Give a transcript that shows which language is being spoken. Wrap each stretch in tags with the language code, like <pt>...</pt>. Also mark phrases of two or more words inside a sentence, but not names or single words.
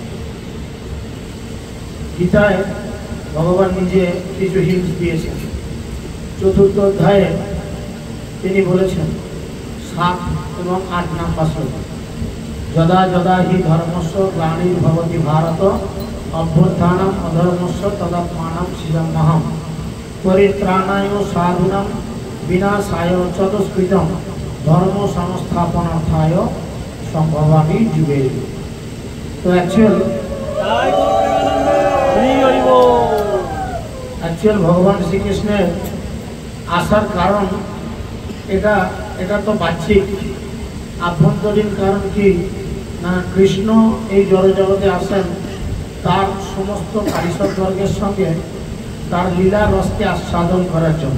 <bn>গীতায় ভগবান নিজে কিছু হিন্টস দিয়েছেন। 4th অধ্যায়ে তিনি বলেছেন 7 এবং 8 নম্বর শ্লোক,</bn> <sa>যদা যদা হি ধর্মস্য গ্লানির্ভবতি ভারত অভ্যুত্থানম অধর্মস্য তদাত্মানম সৃজম্যহম পরিত্রাণায় সাধুনাম বিনাশায় চ দুষ্কৃতম ধর্ম সংস্থাপনার্থায় সম্ভবামি যুগে।</sa> <bn>তো অ্যাকচুয়াল ভগবান শ্রীকৃষ্ণের আসার কারণ এটা তো বাহ্যিক, আভ্যন্তরীণ কারণ কি না, কৃষ্ণ এই জড়জগতে আসেন তার সমস্ত পারিষদবর্গের সঙ্গে তার লীলা রসকে আস্বাদন করার জন্য।</bn>